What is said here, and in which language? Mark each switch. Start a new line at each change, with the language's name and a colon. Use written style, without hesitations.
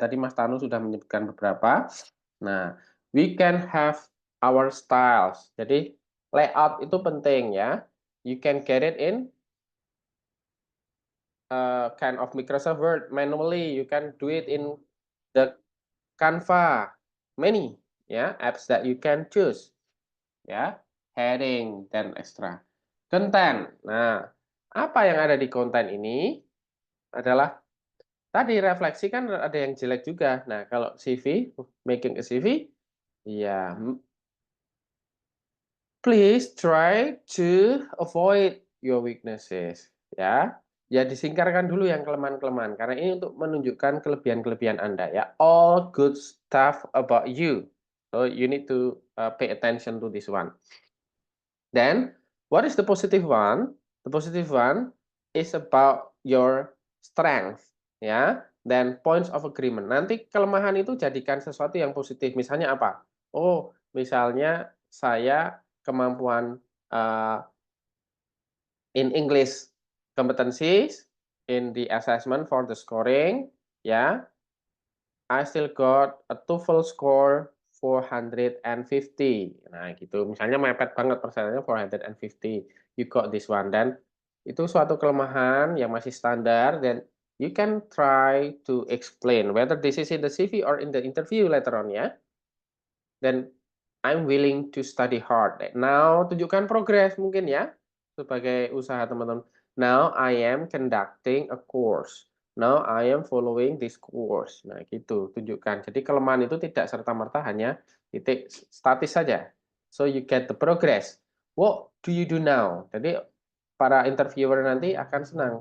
Indonesian: Tadi Mas Tanu sudah menyebutkan beberapa.
English: Nah, we can have our styles.
Indonesian: Jadi, layout itu penting ya.
English: You can get it in kind of Microsoft Word manually. You can do it in the Canva, many ya apps that you can choose.
Indonesian: Ya, heading dan extra. Konten. Nah, apa yang ada di konten ini adalah tadi refleksi kan ada yang jelek juga. Nah, kalau CV,
English: making a CV, ya please try to avoid your weaknesses.
Indonesian: Ya, ya disingkarkan dulu yang kelemahan-kelemahan karena ini untuk menunjukkan kelebihan-kelebihan Anda ya.
English: All good stuff about you. So you need to pay attention to this one. Then, what is the positive one? The positive one is about your strength, ya.
Indonesian: Dan
English: points of agreement.
Indonesian: Nanti kelemahan itu jadikan sesuatu yang positif. Misalnya apa?
English: Oh,
Indonesian: misalnya saya kemampuan
English: in English competencies in the assessment for the scoring, ya. I still got a TOEFL score 450.
Indonesian: Nah, gitu. Misalnya mepet banget persennya 450.
English: You got this one.
Indonesian: Dan itu suatu kelemahan yang masih standar dan
English: you can try to explain whether this is in the CV or in the interview later on ya.
Indonesian: Dan
English: I'm willing to study hard.
Indonesian: Now, tunjukkan progres mungkin ya sebagai usaha teman-teman.
English: Now I am conducting a course. Now I am following this course.
Indonesian: Nah, gitu, tunjukkan. Jadi kelemahan itu tidak serta-merta hanya titik statis saja.
English: So you get the progress. What do you do now?
Indonesian: Jadi para interviewer nanti akan senang.